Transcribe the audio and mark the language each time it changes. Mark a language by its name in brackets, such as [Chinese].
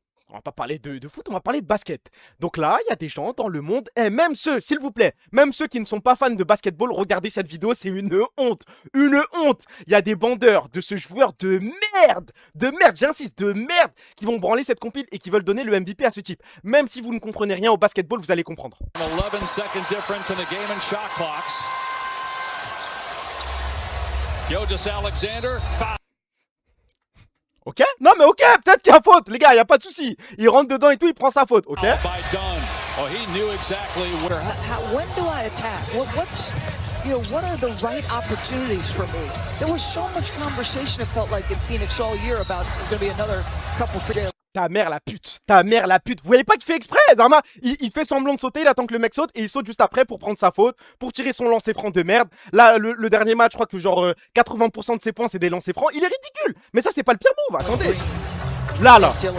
[French] On va pas parler de foot, on va parler de basket. Donc là, il y a des gens dans le monde, et même ceux, s'il vous plaît, même ceux qui ne sont pas fans de basketball, regardez cette vidéo, c'est une honte. Une honte. Il y a des bandeurs de ce joueur de merde, j'insiste, de merde, qui vont branler cette compile et qui veulent donner le MVP à ce type. Même si vous ne comprenez rien au basketball, vous allez comprendre. [English] 11-second difference in the game and shot clocks. Gilgeous-Alexander. Ok? [French] Non mais ok, peut-être qu'il y a faute, les gars, il n'y a pas de souci. Il rentre dedans et tout, il prend sa faute, ok? [English] Oh, he knew exactly where. When do I attack? What are the right opportunities for me? There was so much conversation, it felt like, in Phoenix all year about there's going to be another couple for days. [French] Ta mère la pute, ta mère la pute. Vous voyez pas qu'il fait exprès, Zerma? Il fait semblant de sauter, il attend que le mec saute et il saute juste après pour prendre sa faute, pour tirer son lancer franc de merde. Là, le dernier match, je crois que genre 80% de ses points, c'est des lancers francs. Il est ridicule. Mais ça, c'est pas le pire move, attendez. Là.